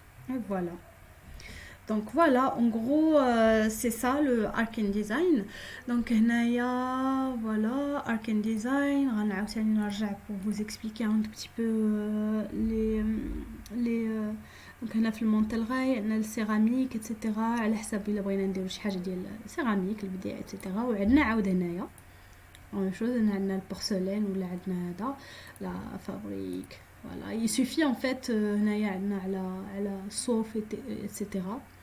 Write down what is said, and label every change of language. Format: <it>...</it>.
<fr>Et voilà. Donc voilà, en gros, c'est ça le Arcane Design. Donc voilà, Arcane Design. Pour vous expliquer un petit peu les donc</fr> <ar>هنا في المونتالغاي عندنا السيراميك اتسيتيرا على حسب الا بغينا نديرو شي حاجه ديال السيراميك البديع اتسيتيرا. وعندنا عاود هنايا اون شوز عندنا البورسلين ولا عندنا هذا لا فابريك.</ar> <fr>Voilà, il suffit en fait</fr> <ar>هنايا عندنا على صوف اتسيتيرا.</ar>